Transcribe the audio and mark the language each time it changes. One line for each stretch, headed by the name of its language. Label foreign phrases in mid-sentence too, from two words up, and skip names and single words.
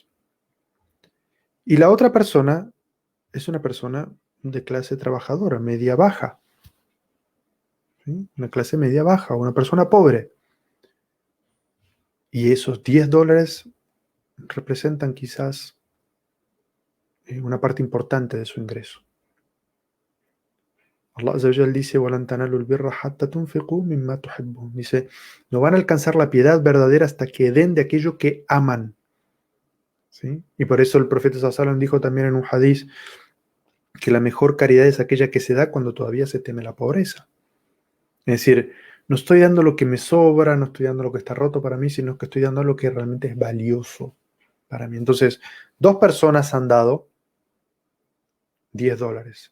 Spanish: Y la otra persona es una persona de clase trabajadora, media baja, ¿sí? Una clase media baja, una persona pobre. Y esos $10 representan quizás una parte importante de su ingreso.
Arabic: الله عز وجل dice, وَلَن تَنَالُوا الْبِرَّ حَتَّى تُنْفِقُوا مِمَّا تُحِبُّونَ.
Spanish: Dice, no van a alcanzar la piedad verdadera hasta que den de aquello que aman. ¿Sí? Y por eso el profeta
Arabic: صلى الله عليه وسلم
Spanish: dijo también en un hadith que la mejor caridad es aquella que se da cuando todavía se teme la pobreza. Es decir, no estoy dando lo que me sobra, no estoy dando lo que está roto para mí, sino que estoy dando lo que realmente es valioso para mí. Entonces, dos personas han dado $10.